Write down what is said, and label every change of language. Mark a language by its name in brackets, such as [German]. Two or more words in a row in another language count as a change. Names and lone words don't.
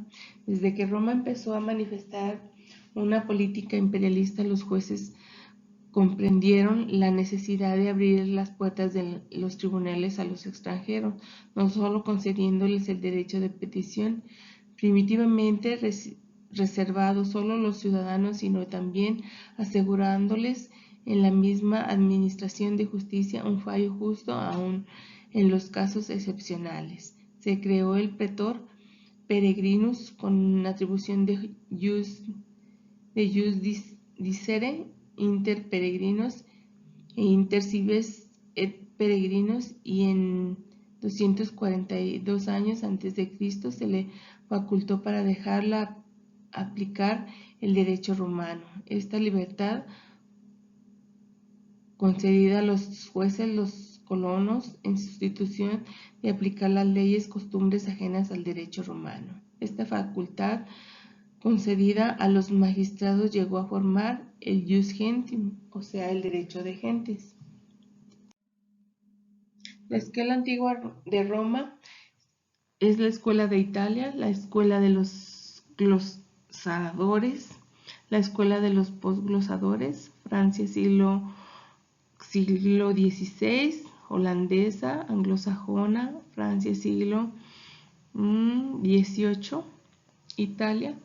[Spanish] Desde que Roma empezó a manifestar una política imperialista, los jueces comprendieron la necesidad de abrir las puertas de los tribunales a los extranjeros, no solo concediéndoles el derecho de petición, primitivamente reservado solo a los ciudadanos, sino también asegurándoles en la misma administración de justicia un fallo justo aún en los casos excepcionales. Se creó el pretor peregrinus con atribución de [Latin] jus dicere inter peregrinos e inter cives et peregrinos, [Spanish] y en 242 años antes de Cristo se le facultó para dejarla aplicar el derecho romano. Esta libertad concedida a los jueces, los colonos, en sustitución de aplicar las leyes, costumbres ajenas al derecho romano. Esta facultad concedida a los magistrados llegó a formar el [Latin] jus gentium, [Spanish] o sea, el derecho de gentes. La escuela antigua de Roma es la escuela de Italia, la escuela de los glosadores, la escuela de los posglosadores, Francia siglo XVI, holandesa, anglosajona, Francia siglo XVIII, Italia.